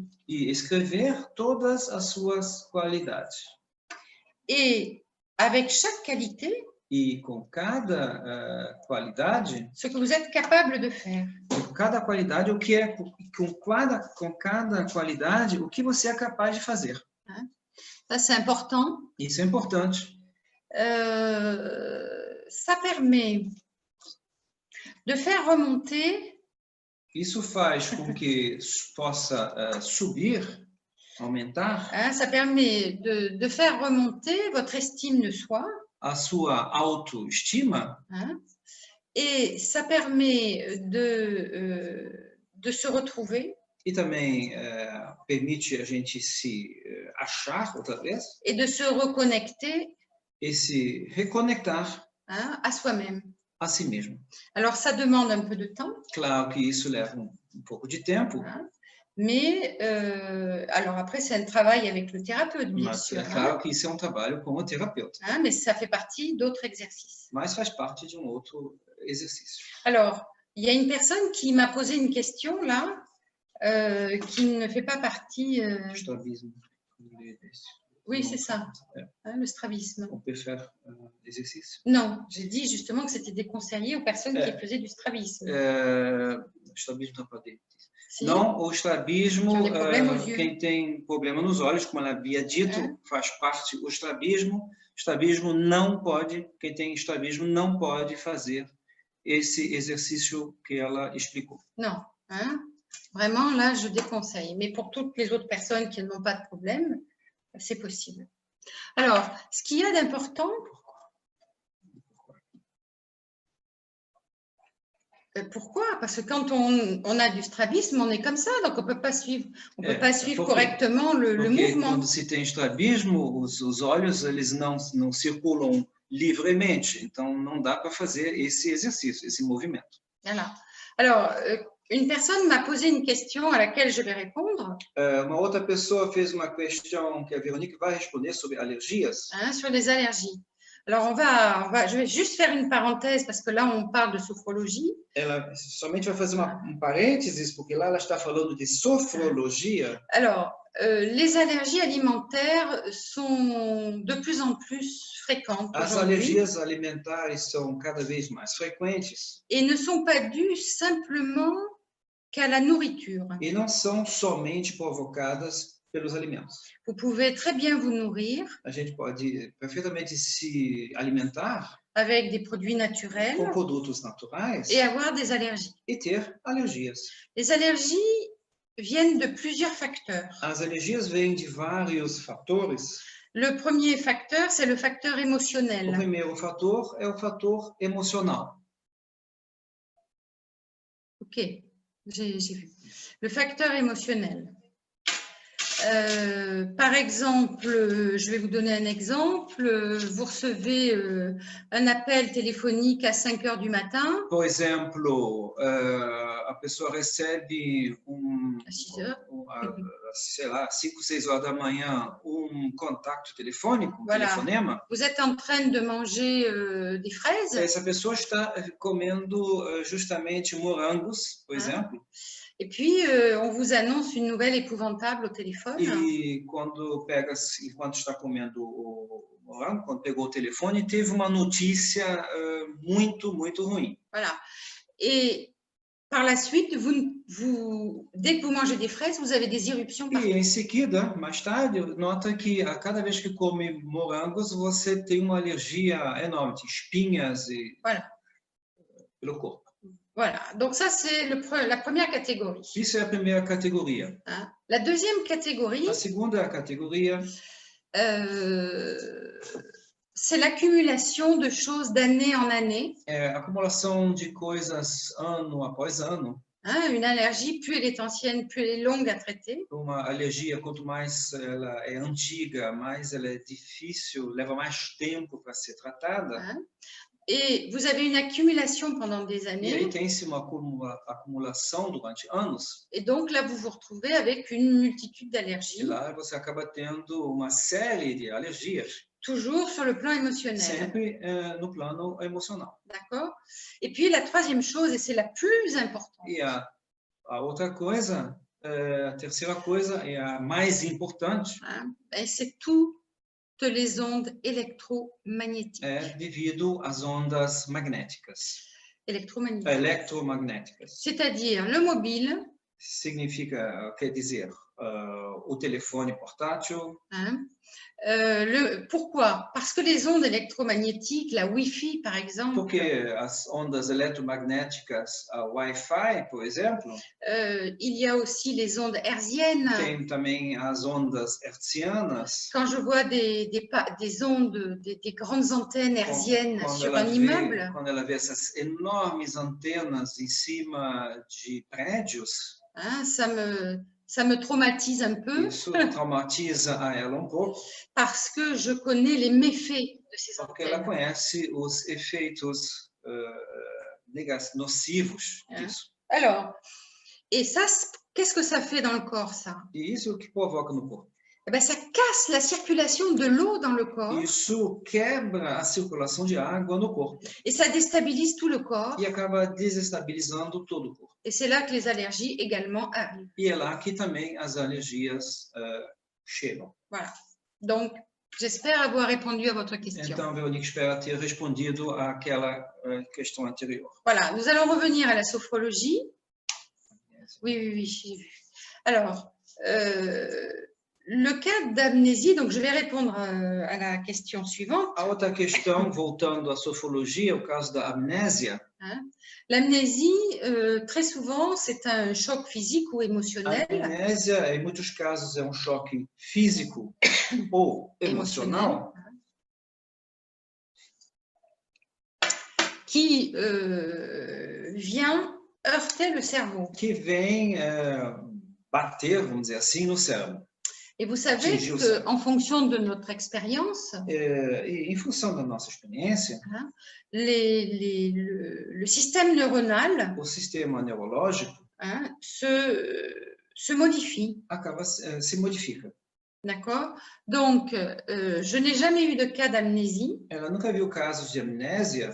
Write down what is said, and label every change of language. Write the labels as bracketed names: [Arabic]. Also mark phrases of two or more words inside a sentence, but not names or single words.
[Portuguese] E escrever todas as suas qualidades. [French] Et avec chaque qualité, [Portuguese] E com cada qualidade, [French] ce que vous êtes capable de faire. [Portuguese] com cada qualidade, com cada qualidade, o que você é capaz de fazer. [French] Ça, c'est important. [Portuguese] Isso é importante. [French] Ça permet de faire remonter [Portuguese] Isso faz com que possa subir, aumentar [French] ça permet de faire remonter votre estime de soi. [Portuguese] a sua autoestima. [French] Et ça permet de se retrouver. [Portuguese] E também permite a gente se achar outra vez. [French] Et de se reconnecter [Portuguese] E se reconectar [French] à soi-même. [Portuguese] A si mesmo. [French] Alors, ça demande un peu de temps. [Portuguese] Claro que isso leva pouco de tempo. [French] Mais, alors après, c'est un travail avec le thérapeute, bien sûr. [Portuguese] É claro que isso é trabalho com o terapeuta. [French] Mais ça fait partie d'autres exercices. [Portuguese] Mas faz parte de outro exercício. [French] Alors, il y a une personne qui m'a posé une question là, qui ne fait pas partie. Strabisme. Oui, c'est ça, le strabisme. On peut faire l'exercice? Non, j'ai dit justement que c'était déconseillé aux personnes qui faisaient du strabisme. [Portuguese] Strabisme não pode. Não, o estrabismo, quem tem problema nos olhos, como ela havia dito, faz parte do estrabismo. Estrabismo não pode, quem tem estrabismo não pode fazer esse exercício que ela explicou. [French] Non, vraiment là, je déconseille. Mais pour toutes les autres personnes qui n'ont pas de problème, c'est possible. Alors, ce qu'il y a d'important, pourquoi? Parce que quand on a du strabisme, on est comme ça, donc on peut pas suivre correctement le mouvement. [Portuguese] Quando se tem estrabismo, os olhos eles não circulam livremente, então não dá para fazer esse exercício, esse movimento. [French] Voilà. Alors, une personne m'a posé une question à laquelle je vais répondre. [Portuguese] Uma outra pessoa fez uma questão que a Veronique vai responder sobre alergias. [French] Sur les allergies. Alors, je vais juste faire une parenthèse parce que là, on parle de sophrologie. [Portuguese] Ela somente vai fazer parênteses porque lá ela está falando de sofrologia. [French] Alors, les allergies alimentaires sont de plus en plus fréquentes. [Portuguese] As alergias alimentares são cada vez mais frequentes. [French] Et ne sont pas dues simplement qu'à la nourriture. [Portuguese] E não são somente provocadas pelos alimentos. [French] Vous pouvez très bien vous nourrir. [Portuguese] A gente pode perfeitamente se alimentar [French] avec des produits naturels [Portuguese] com produtos naturais [French] et avoir des allergies. [Portuguese] E ter alergias. [French] Les allergies viennent de plusieurs facteurs. [Portuguese] As alergias vêm de vários fatores. [French] Le premier facteur, c'est le facteur émotionnel. [Portuguese] O primeiro fator é o fator emocional. [French] Ok, j'ai vu. Le facteur émotionnel. Par exemple, je vais vous donner un exemple. Vous recevez un appel téléphonique à 5 heures du matin. [Portuguese] Por exemplo, a pessoa recebe [French] à 6 heures. [Portuguese] Sei lá, 5, 6 horas da manhã, contato telefônico, telefonema. [French] Vous êtes en train de manger des fraises. [Portuguese] Essa pessoa está comendo justamente morangos, por exemplo. [French] Et puis, on vous annonce une nouvelle épouvantable au téléphone. [Portuguese] E enquanto está comendo o morango, quando pegou o telefone, teve uma notícia muito, muito ruim. [French] Voilà. Et par la suite, dès que vous mangez des fraises, vous avez des éruptions partout. [Portuguese] E em seguida, mais tarde, nota que a cada vez que come morangos, você tem uma alergia enorme, espinhas pelo corpo. [French] Voilà, donc ça c'est la première catégorie. [Portuguese] Isso é a primeira categoria. [French] La deuxième catégorie, [Portuguese] a segunda categoria, [French] c'est l'accumulation de choses d'année en année. [Portuguese] É a acumulação de coisas ano após ano. [French] Une allergie, plus elle est ancienne, plus elle est longue à traiter. [Portuguese] Uma alergia, quanto mais ela é antiga, mais ela é difícil, leva mais tempo para ser tratada. [French] Et vous avez une accumulation pendant des années. [Portuguese] E aí tem-se uma acumulação durante anos. [French] Et donc là, vous vous retrouvez avec une multitude d'allergies. [Portuguese] E lá você acaba tendo uma série de alergias. [French] Toujours sur le plan émotionnel. [Portuguese] Sempre no plano emocional. [French] D'accord? Et puis la troisième chose, et c'est la plus importante. [Portuguese] E a outra coisa, a terceira coisa, é a mais importante. [French] C'est tout les ondes électromagnétiques. [Portuguese] É devido às ondas magnéticas. Eletromagnéticas. [French] C'est-à-dire le mobile. [Portuguese] Significa, quer dizer, o telefone portátil. [French] Hein? Pourquoi? Parce que les ondes électromagnétiques, la Wi-Fi par exemple. [Portuguese] Porque as ondas eletromagnéticas, a Wi-Fi, por exemplo. [French] Il y a aussi les ondes hertziennes. [Portuguese] Tem também as ondas hertzianas. [French] Quand je vois des ondes, des grandes antennes hertziennes sur un immeuble. [Portuguese] Quando ela vê essas enormes antenas em cima de prédios. [French] Hein, ça me traumatise un peu. [Portuguese] Isso traumatiza a ela pouco. [French] Parce que je connais les méfaits de ces antennes. [Portuguese] Porque ela conhece os efeitos nocivos disso. [French] Alors, et ça, qu'est-ce que ça fait dans le corps, ça? [Portuguese] E isso que provoca no corpo? [French] Eh ben, ça casse la circulation de l'eau dans le corps. [Portuguese] Isso quebra a circulação de água no corpo. [French] Et ça déstabilise tout le corps. [Portuguese] E acaba desestabilizando todo o corpo. [French] Et c'est là que les allergies également arrivent. [Portuguese] E é lá que também as alergias chegam. [French] Voilà. Donc, j'espère avoir répondu à votre question. [Portuguese] Então, Veronique, espero ter respondido àquela questão anterior. [French] Voilà, nous allons revenir à la sophrologie. Oui, j'ai vu. Alors, le cas d'amnésie, donc je vais répondre à la question suivante. [Portuguese] A outra questão, voltando à sofologia, o caso da amnésia. [French] Hein? L'amnésie, très souvent, c'est un choc physique ou émotionnel. [Portuguese] A amnésia, em muitos casos, é choque físico ou emocional. [French] Qui vient heurter le cerveau. [Portuguese] Que vem bater, vamos dizer assim, no cérebro. [French] Et vous savez qu'en fonction de notre expérience, [Portuguese] em função da nossa experiência, [French] hein, le système neuronal, [Portuguese] o sistema neurológico, [French] hein, se modifie. [Portuguese] Acaba se modifica. [French] D'accord? Donc, je n'ai jamais eu de cas d'amnésie. [Portuguese] Ela nunca viu casos de amnésia.